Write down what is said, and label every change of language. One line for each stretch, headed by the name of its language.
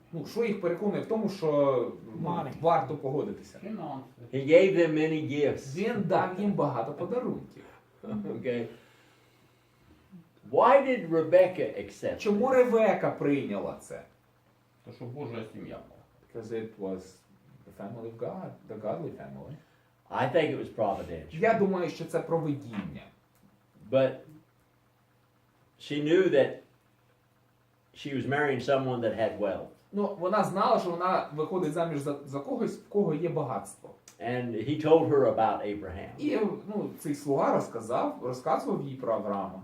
Ukrainian: Що їх переконує в тому, що варто погодитися?
English: He gave them many gifts.
Ukrainian: Він дав їм багато подарунків.
English: Okay. Why did Rebecca accept?
Ukrainian: Чому Ревека прийняла це? То що Божа сім'я була.
English: Because it was the family of God, the godly family. I think it was providential.
Ukrainian: Я думаю, що це провидіння.
English: But she knew that she was marrying someone that had wealth.
Ukrainian: Вона знала, що вона виходить заміж за когось, в кого є багатство.
English: And he told her about Abraham.
Ukrainian: І цей слуга розказував їй про Авраама.